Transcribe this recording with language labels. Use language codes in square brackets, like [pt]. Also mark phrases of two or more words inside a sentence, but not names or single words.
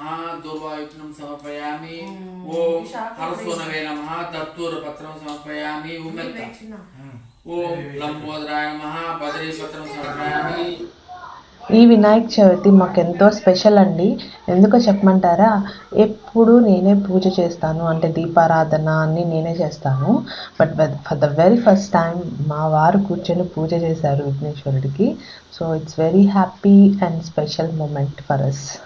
[sa] दूर्वायुक्तं समर्पयामि, ओम हरसोनवे नमः। तत्तूरपत्रं समर्पयामि, ओम लंबोदराय नमः। बदरीपत्रं समर्पयामि। [te] ఈ వినాయక చవితి మాకెంతో స్పెషల్ అండి. ఎందుకో చెప్పమంటారా? ఎప్పుడు నేనే పూజ చేస్తాను, అంటే దీపారాధన అన్నీ నేనే చేస్తాను. [en] But for the very first time [te] మా వారు కూర్చొని పూజ చేశారు విఘ్నేశ్వరుడికి. [en] So it's very happy and special moment for us.